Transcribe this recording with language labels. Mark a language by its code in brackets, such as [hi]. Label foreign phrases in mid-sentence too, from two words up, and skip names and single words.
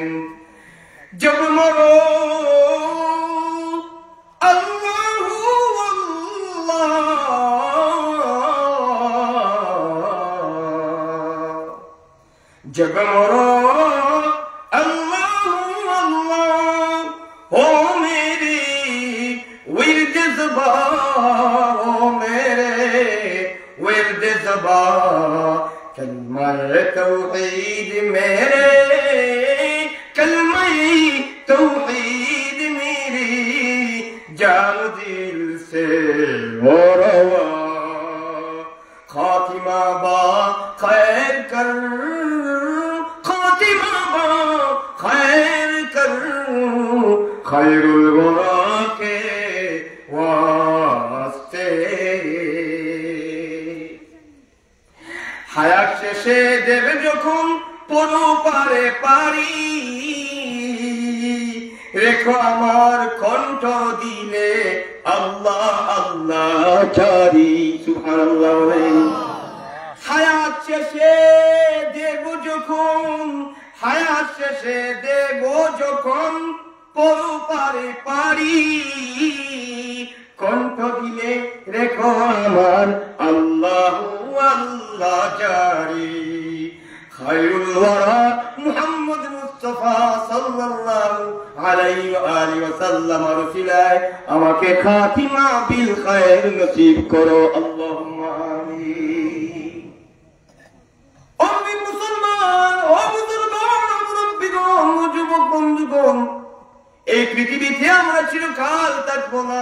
[ur] جب مرو اللہ اللہ، جب مرو اللہ اللہ، او میرے ورد زباں، او میرے ورد زباں، کلمہ توحید میرے، کلمہ توحید میری جان دل سے وہ رواں, خاتمہ با خیر کر، خاتمہ با خیر کر، خیر الوریٰ کے واسطے. [bn] হায়াত শেষে দেবে যখন পরপারে পারি, রেখো আমার কণ্ঠ দিলে আল্লাহ আল্লাহ জারি। সুবহানাল্লাহ। হায়াত শেষে দেব যখন, হায়াত শেষে দেব যখন পরপারে পারি, কণ্ঠ দিলে রেখো আমার আল্লাহ আল্লাহ জারি। [ar] خير الورى [bn] মুহাম্মদ মুস্তাফা [ar] صلى الله عليه وعلى آله وسلم [bn] রসুলায় আমাকে [ar] خاتمة بالخير [bn] নসিব করো, [ar] اللهم آمين. [bn] ও মুসলমান, ও বুজুর্গণ, ও মুরব্বিগণ, ও যুবক বন্ধুগণ, এই পৃথিবীতে আমরা চিরকাল থাকবো না।